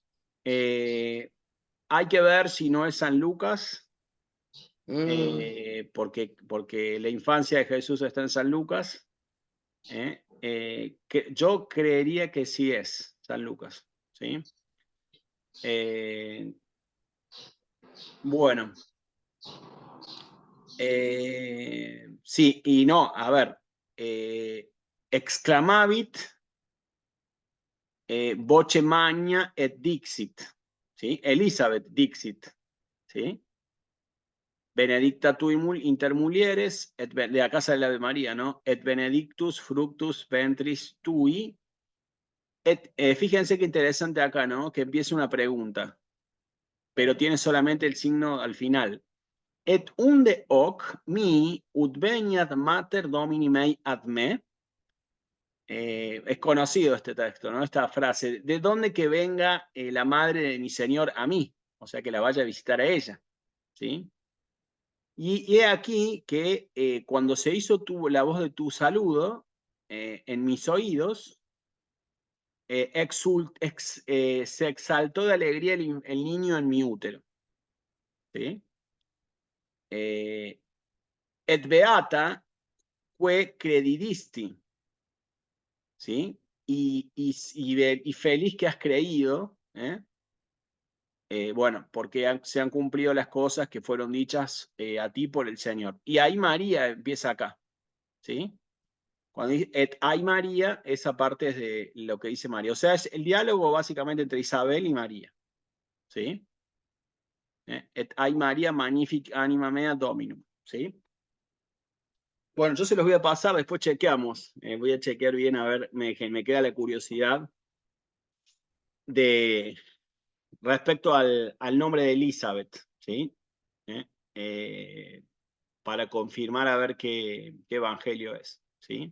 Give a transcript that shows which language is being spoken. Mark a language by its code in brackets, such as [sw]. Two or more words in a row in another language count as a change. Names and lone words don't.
[es] Hay que ver si no es San Lucas, porque la infancia de Jesús está en San Lucas. Que yo creería que sí es San Lucas, ¿sí? Bueno, sí y no, a ver, [la] exclamavit voce magna et dixit, ¿sí? Elizabeth dixit, ¿sí? Benedicta tu inter mulieres, [es] de la casa de la Ave María, ¿no? [la] Et benedictus fructus ventris tui. [es] Fíjense qué interesante acá, ¿no? Que empieza una pregunta, pero tiene solamente el signo al final. [la] Et unde hoc mi ut veniat mater domini mei ad me. [es] Es conocido este texto, ¿no? Esta frase. ¿De dónde que venga la madre de mi Señor a mí? O sea, que la vaya a visitar a ella, ¿sí? Y he aquí que cuando se hizo la voz de tu saludo en mis oídos, se exaltó de alegría el niño en mi útero. ¿Sí? [la] Et beata que credidisti, ¿sí? [es] Y feliz que has creído, bueno, porque se han cumplido las cosas que fueron dichas a ti por el Señor. Y ahí María empieza acá, ¿sí? Cuando dice [la] et ai [es] María, esa parte es de lo que dice María. O sea, es el diálogo básicamente entre Isabel y María, ¿sí? [la] Et ai María magnific anima mea Dominum, [es] ¿sí? Bueno, yo se los voy a pasar, después chequeamos. Voy a chequear bien, a ver, me queda la curiosidad de respecto al nombre de Elizabeth, ¿sí? Para confirmar a ver qué evangelio es, ¿sí?